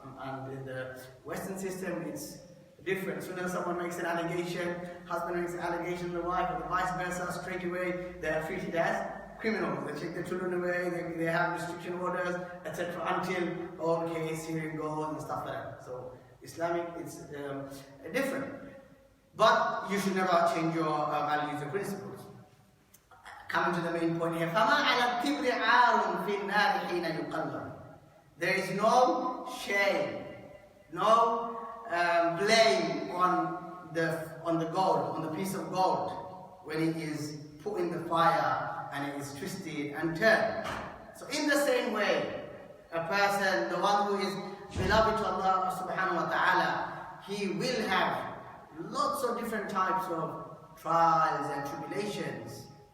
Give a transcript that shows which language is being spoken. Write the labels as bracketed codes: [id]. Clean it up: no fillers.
[en] And in the Western system, it's different. As soon as someone makes an allegation, husband makes an allegation, the wife, or the vice versa, straight away they are treated as criminals. They take their children away, they have restriction orders, etc. until all case hearing goes and stuff like that. So Islamic, it's different. But you should never change your values or principles. Coming to the main point here, [ar] فَمَا عَلَى الْكِبْرِ عَارٌ فِي النَّارِ حِينَ يُقَلَّمْ. [en] There is no shame, no blame on the gold, on the piece of gold, when it is put in the fire and it is twisted and turned. So in the same way, a person, the one who is beloved to Allah subhanahu wa ta'ala, he will have lots of different types of trials and tribulations.